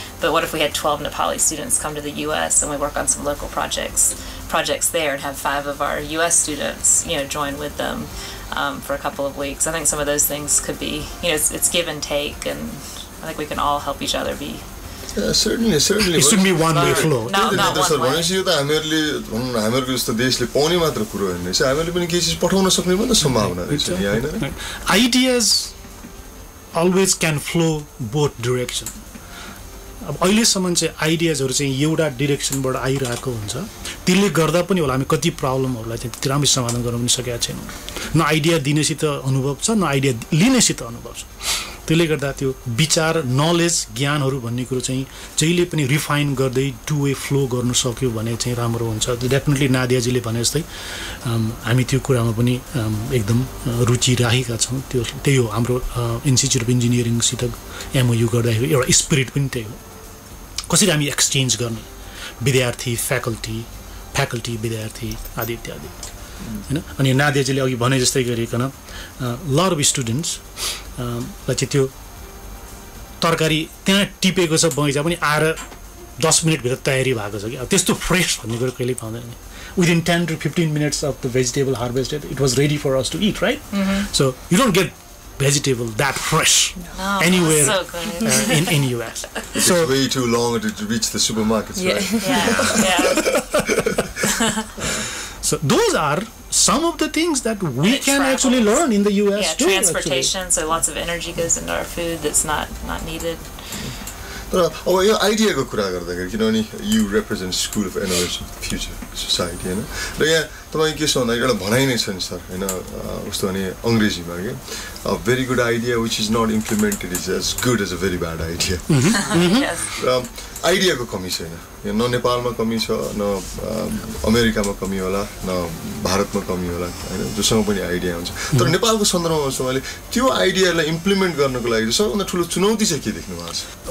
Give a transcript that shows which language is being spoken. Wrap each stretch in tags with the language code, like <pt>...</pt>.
<en>But what if we had 12 Nepali students come to the U.S. and we work on some local projects there, and have 5 of our U.S. students, join with them for a couple of weeks? I think some of those things could be, it's give and take, and I think we can all help each other be. Yeah, certainly. It should be one-way flow. Not one way.</en> <ne>यो त हामीहरुको जस्तो देशले पाउने मात्र कुरो हैन रहेछ, हामीहरुले पनि केही चीज पठाउन सक्ने पनि त सम्भावना रहेछ नि, हैन?</ne> <en>Ideas always can flow both direction.</en> <ne>अब अहिलेसम्म चाहिँ आइडियाजहरु चाहिँ एउटा डाइरेक्सनबाट आइरहेको हुन्छ, त्यसले गर्दा पनि होला हामी कति प्रब्लमहरुलाई चाहिँ त्यति राम्ररी समाधान गर्न पनि सकेका छैनौं। न आइडिया दिनेसित अनुभव छ, न आइडिया लिनेसित अनुभव छ। त्यसले गर्दा त्यो विचार, नलेज, ज्ञानहरु भन्ने कुरो चाहिँ जहिले पनि रिफाइन गर्दै</ne> <en>two way flow</en> <ne>गर्न सक्यो भने चाहिँ राम्रो हुन्छ। डेफिनेटली नादियाजीले भने जस्तै हामी त्यो कुरामा पनि एकदम रुचि राखेका छौं। त्यही हो हाम्रो इन्स्टिट्युट अफ इन्जिनियरिङ सित एमओयू गर्दाखेरि एउटा स्पिरिट पनि त्यही हो। कसरी हामी एक्सचेन्ज गर्ने विद्यार्थी, फ्याकल्टी विद्यार्थी आदि इत्यादि, हैन? अनि नादियाजीले अघि भने जस्तै गरिकन</ne> <en>lot of students</en> <ne>चाहिँ त्यो तरकारी त्यहाँ टिपेको छ बगैँचा पनि आएर 10 मिनेट भित्र तयारी भएको छ कि अब त्यस्तो फ्रेश भन्ने कुरा कहिले पाउँदैन नि।</ne> <en>Within 10 to 15 minutes of the vegetable harvested, it was ready for us to eat, right? So you don't get vegetable that fresh anywhere in US. So it's way too long to reach the supermarkets, right? Yeah. So those are some of the things that we can actually learn in the US. Yeah, too, transportation, actually. so lots of energy goes into our food that's not needed.</en> <ne>तर अब यो आइडियाको कुरा गर्दाखेरि किनभने</ne> <en>you represent</en> <ne>school of innovation future society, हैन? र यहाँ तपाईँ के छ भन्दा एउटा भनाइ नै छ नि सर, हैन? उस्तो भने अंग्रेजीमा के</ne> <en>a very good idea which is not implemented is as good as a very bad idea.</en> <ne>आइडियाको कमी छैन, न नेपालमा कमी छ, न अमेरिकामा कमी होला, न भारतमा कमी होला, हैन? जोसँग पनि आइडिया हुन्छ। तर नेपालको सन्दर्भमा मैले त्यो आइडियालाई इम्प्लिमेन्ट गर्नको लागि सबभन्दा ठुलो चुनौती चाहिँ के देख्नु भएको छ?</ne>